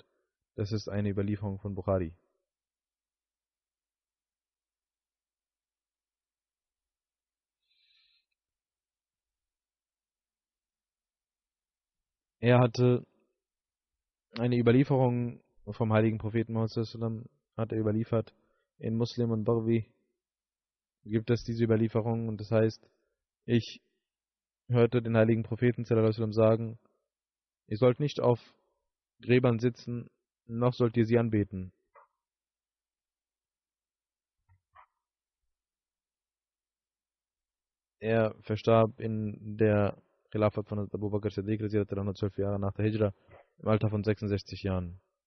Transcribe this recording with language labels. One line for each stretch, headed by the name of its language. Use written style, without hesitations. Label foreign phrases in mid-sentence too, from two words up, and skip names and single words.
German: Das ist eine Überlieferung von Bukhari. Er hatte eine Überlieferung vom heiligen Propheten Muhammad
Arabic: صلى الله عليه وسلم,
German: hat er überliefert. In Muslim und Barwi gibt es diese Überlieferung und das heißt, ich hörte den heiligen Propheten
Arabic: صلى الله عليه وسلم
German: sagen, ihr sollt nicht auf Gräbern sitzen, noch sollt ihr sie anbeten. Er verstarb in der Khilafat von Abu Bakr Siddiq, 112 Jahre nach der Hijra, im Alter von 66 Jahren.